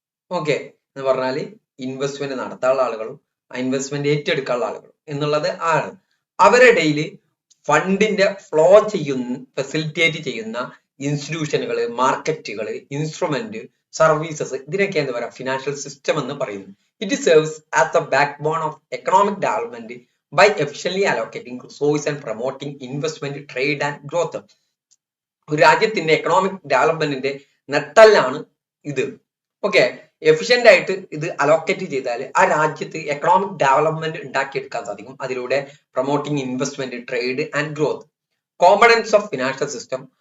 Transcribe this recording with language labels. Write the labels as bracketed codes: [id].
[ml] Okay എന്ന് പറഞ്ഞാല് investment നടത്താനുള്ള ആളുകളും ഇൻവെസ്റ്റ്മെന്റ് ഏറ്റെടുക്കാനുള്ള ആളുകളും എന്നുള്ളത് ആണ്. അവരുടെ ഫണ്ടിന്റെ ഫ്ലോ ഫെസിലിറ്റേറ്റ് ചെയ്യുന്ന ഇൻസ്റ്റിറ്റ്യൂഷനുകള്, മാർക്കറ്റുകള്, ഇൻസ്ട്രുമെന്റ്, സർവീസസ്, ഇതിനൊക്കെ എന്താ പറയുക, ഫിനാൻഷ്യൽ സിസ്റ്റം എന്ന് പറയുന്നു. [en] It serves as the backbone of economic development by efficiently allocating resources and promoting investment, trade and growth. [ml] ഒരു രാജ്യത്തിന്റെ എക്കണോമിക് ഡെവലപ്മെന്റിന്റെ നട്ടെല്ലാണ് ഇത്. ഓക്കെ, എഫിഷ്യന്റ് ആയിട്ട് ഇത് അലോക്കേറ്റ് ചെയ്താൽ ആ രാജ്യത്ത് എക്കണോമിക് ഡെവലപ്മെന്റ് ഉണ്ടാക്കിയെടുക്കാൻ സാധിക്കും. അതിലൂടെ [en] Promoting investment, trade and growth. Components of financial system.